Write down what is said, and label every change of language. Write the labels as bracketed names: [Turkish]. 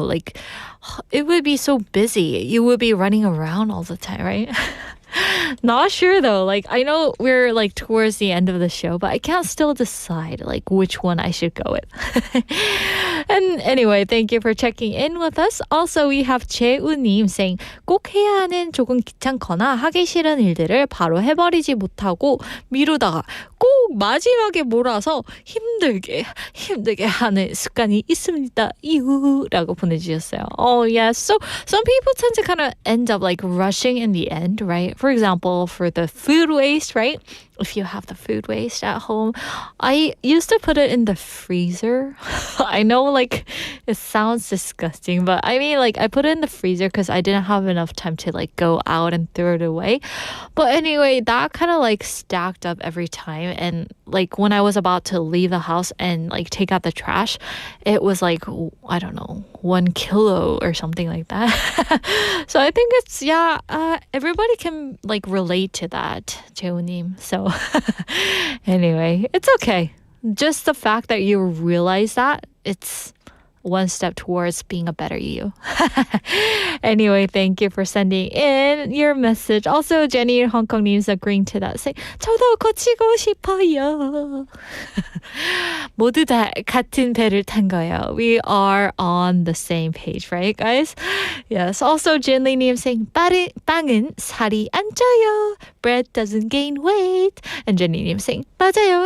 [English] Like, it would be so busy. You would be running around all the time, right? Not sure though. Like, I know we're like towards the end of the show, but I can't still decide like which one I should go with. And anyway, thank you for checking in with us. Also, we have [Korean] 재우님 [English] saying [Korean] 꼭 해야 하는 조금 귀찮거나 하기 싫은 일들을 바로 해버리지 못하고 미루다가 꼭 마지막에 몰아서 힘들게 하는 습관이 있습니다. 이후라고 보내주셨어요. [English] Oh yes. So some people tend to kind of end up like rushing in the end, right? For example, for the food waste, right? If you have the food waste at home, I used to put it in the freezer. I know like it sounds disgusting, but I mean like I put it in the freezer because I didn't have enough time to like go out and throw it away. But anyway, that kind of like stacked up every time. And like when I was about to leave the house and like take out the trash, it was like, I don't know, 1 kilo or something like that. So I think it's, everybody can like relate to that, 재우님. So anyway, it's okay. Just the fact that you realize that, it's one step towards being a better you. Anyway, thank you for sending in your message. Also, Jenny in Hong Kong is agreeing to that. Saying, [Korean] 저도 고치고 싶어요. 모두 다 같은 배를 탄 거예요. [English] We are on the same page, right, guys? Yes. Also, [Korean] Jinli-님 [English] saying, [Korean] 빵은 살이 안 쪄요. [English] Bread doesn't gain weight. And Jenny-님 saying, [Korean] 맞아요.